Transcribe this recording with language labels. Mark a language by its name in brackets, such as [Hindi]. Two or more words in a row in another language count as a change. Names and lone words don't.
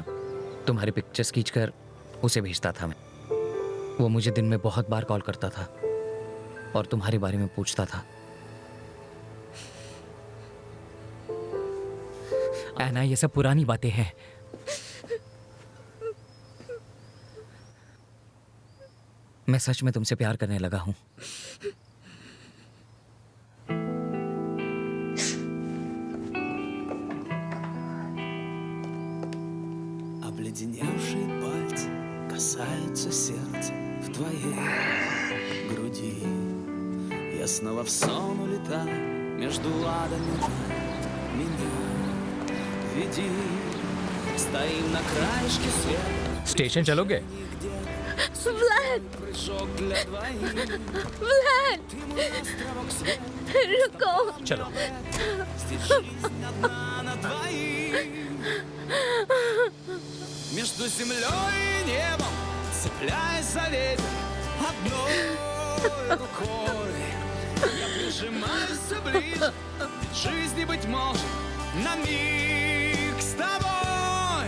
[Hindi] तुम्हारी पिक्चर्स खींचकर उसे भेजता था मैं। वो मुझे दिन में बहुत बार कॉल करता था और तुम्हारे बारे में पूछता था। ऐना, ये सब पुरानी बातें हैं। मैं सच में तुमसे प्यार करने लगा हूं। [Russian] Обледеневшие пальцы касаются сердца в твоей груди. Я снова в сон улетаю между адами рая. Меня веди, стоим на краешке света. [Hindi] स्टेशन चलोगे? व्लाद! व्लाद! रुको! चलो। [Russian] Между землей и небом, цепляясь за ветер, одной рукой я прижимаюсь все ближе, ведь жизни, быть может, на миг с тобой.